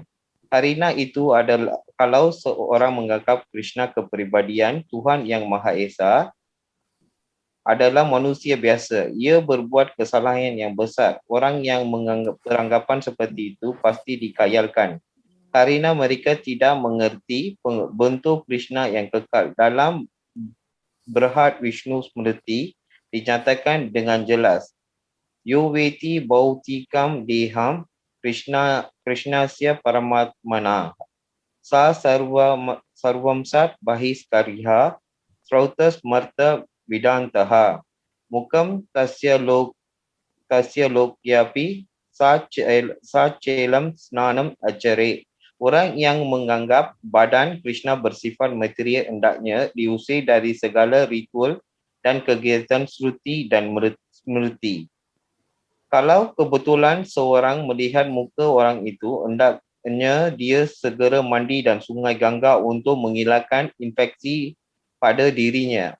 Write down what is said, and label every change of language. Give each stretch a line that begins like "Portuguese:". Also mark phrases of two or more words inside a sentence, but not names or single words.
Indonesian: Karena itu adalah kalau seorang menganggap Krishna kepribadian Tuhan yang Maha Esa adalah manusia biasa, ia berbuat kesalahan yang besar. Orang yang beranggapan seperti itu pasti dikayalkan. Karena mereka tidak mengerti bentuk Krishna yang kekal. Dalam Brihad Vishnu Smriti dinyatakan dengan jelas,
Sanskrit: Yoveti Bautikam Deham Krishnasya Paramatmana Sa Sarvamsat Bahiskariha Srautas Marta Vidantaha Mukam Tasya Lokyapi Sachelam Snanam Acare.
Indonesian: Orang yang menganggap badan Krishna bersifat material hendaknya diusir dari segala ritual dan kegiatan Shruti dan Smriti. Kalau kebetulan seorang melihat muka orang itu, hendaknya dia segera mandi dan sungai Ganga untuk menghilangkan infeksi pada dirinya.